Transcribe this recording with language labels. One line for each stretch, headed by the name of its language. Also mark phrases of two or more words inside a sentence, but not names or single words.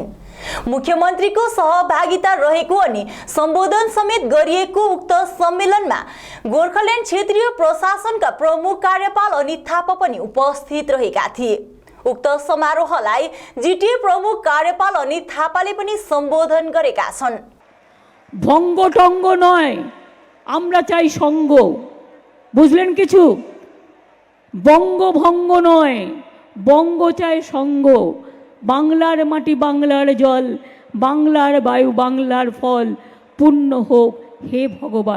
Nepali: मुख्यमन्त्रीको सहभागिता रहेको अनि सम्बोधन समेत गरिएको उक्त सम्मेलनमा गोर्खाल्यान्ड क्षेत्रीय प्रशासनका प्रमुख कार्यपाल अनित थापा पनि उपस्थित रहेका थिए। उक्त समारोहलाई जिटिए प्रमुख कार्यपाल अनित थापाले पनि सम्बोधन गरेका छन्।
Bangla: ভঙ্গ টঙ্গ নয়, আমরা চাই সঙ্গ, বুঝলেন কিছু? বঙ্গ ভঙ্গ নয়, বঙ্গ চাই সঙ্গ। বাংলার মাটি বাংলার জল, বাংলার বায়ু বাংলার ফল, পূর্ণ হোক হে ভগবান।